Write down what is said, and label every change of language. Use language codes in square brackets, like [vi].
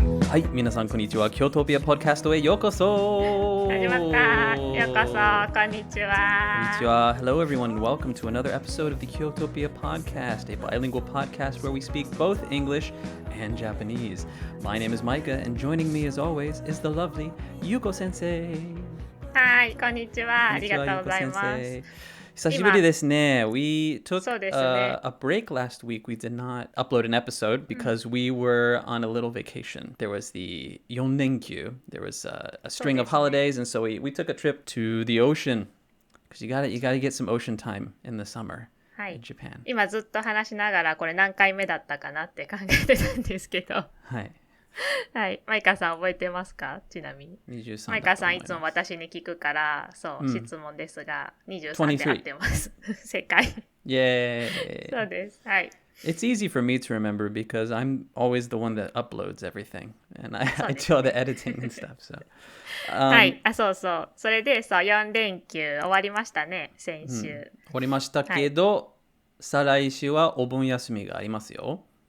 [ja] はい、皆さんこんにちは。Kyotopia ポッドキャストへようこそ。始まった。ようこそ。こんにちは。こんにちは。 [en] Hello everyone and welcome to another episode of the Kyotopia podcast, a bilingual podcast where we speak both English and Japanese. My name is Micah and joining me as always is the lovely Yuko sensei. [ja] はい、こんにちは。ありがとうございます。久しぶりですね。 [en] We took [ja] そうですね。 [en] a break last week. We did not upload an episode because we were on a little vacation. There was the 4連休. There was a string of holidays, and so we took a trip to the ocean because you gotta get some ocean time in the summer [ja] はい [en] in Japan. [ja] 今ずっと話しながらこれ何回目だったかなって考えてたんですけど。はい。はい。マイカさん覚えてますか？ちなみに。 23 マイカさんいつも私に聞くから、そう、質問ですが、23で合ってます。正解。 [en] Yay! [ja] そうです。はい。 [en] It's easy for me to remember because I'm always the one that uploads everything and I do all the editing and stuff. So, [ja] はい。そうそう。それで、そう、4連休終わりましたね、先週。終わりましたけど、再来週はお盆休みがありますよ。